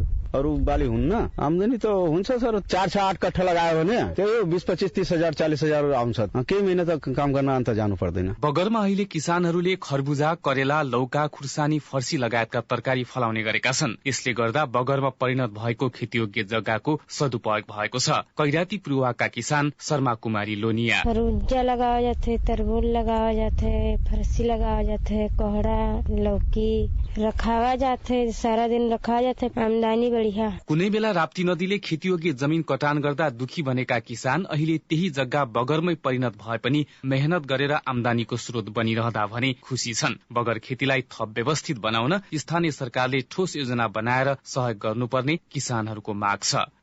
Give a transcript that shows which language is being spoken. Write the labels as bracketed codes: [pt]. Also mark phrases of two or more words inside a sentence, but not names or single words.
[ne] अरू बाली हुन्न, आमदानी त हुन्छ सर। 4-8 कट्ठा लगायो भने त्यो 20-25-30 हजार 40 हजार आउँछ। केही महिना त काम गर्न अन्त जानु पर्दैन। बगरमा अहिले किसानहरूले खरबुजा, करेला, लौका, खुर्सानी, फर्सी लगायतका तरकारी फलाउने गरेका छन्। यसले गर्दा बगरमा परिणत भएको खेतीयोग्य जग्गाको सदुपयोग भएको छ। कैराती पुरुवाका किसान शर्मा कुमारी लोनिया। [bho] खरबुजा लगाया जाते, तरबूज लगाया जाते, फर्सी लगाया जाते, कोहड़ा, लौकी रखावा जाते, सारा दिन रखा जाते, आमदानी बढ़िया। [ne] कुनै बेला राप्ती नदीले खेतीयोग्य जमिन कटान गर्दा दुखी बनेका किसान अहिले त्यही जग्गा बगरमै परिणत भए पनि मेहनत गरेर आमदानीको स्रोत बनिरहँदा भने खुशी छन्। बगर खेतीलाई थप व्यवस्थित बनाउन स्थानीय सरकारले ठोस योजना बनाएर सहयोग गर्नुपर्ने किसानहरूको माग छ।